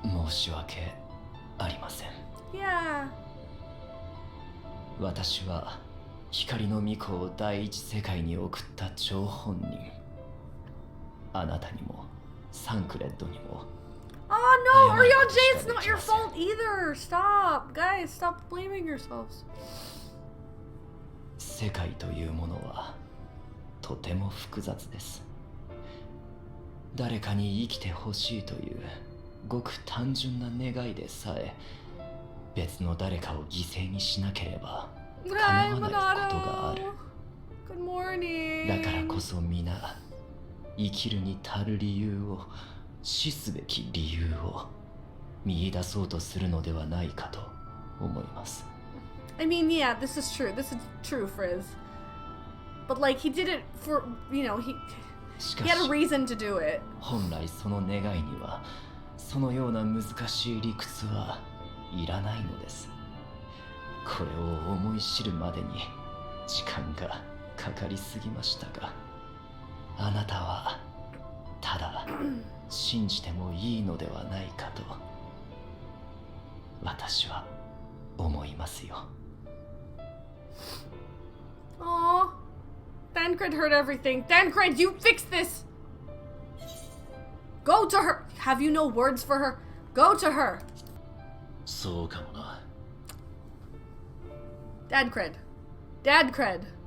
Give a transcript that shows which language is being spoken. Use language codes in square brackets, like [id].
[ja] 申し訳ありません。 [en] Yeah. [ja] 私は光の巫女を第一世界に送った張本人。あなたにもサンクレッドにも。 [en] Oh no, Ryanje, it's not your fault either. Stop, guys, stop blaming yourselves. [ja] 世界というものはとても複雑です。誰かに生きてほしいというごく単純な願いでさえ別の誰かを犠牲にしなければ叶わないことがある。 [en] Good morning. [ja] だからこそ皆生きるに足る理由を、死すべき理由を見出そうとするのではないかと思います。 [en] I mean, yeah, this is true. This is true, Frizz. But like, he did it for, you know, he [ja] しか [en] had a [ja] し [en] reason to do it. [ja] 本来その願いにはそのような難しい理屈はいらないのです。これを思い知るまでに時間がかかりすぎましたが、あなたはただ信じてもいいのではないかと私は思いますよ。 [en] Aw. Thancred heard everything. Thancred, you fix this! Go to her! Have you no words for her? Go to her! [ja] そうかもな。 [en] Dadcred. Dadcred.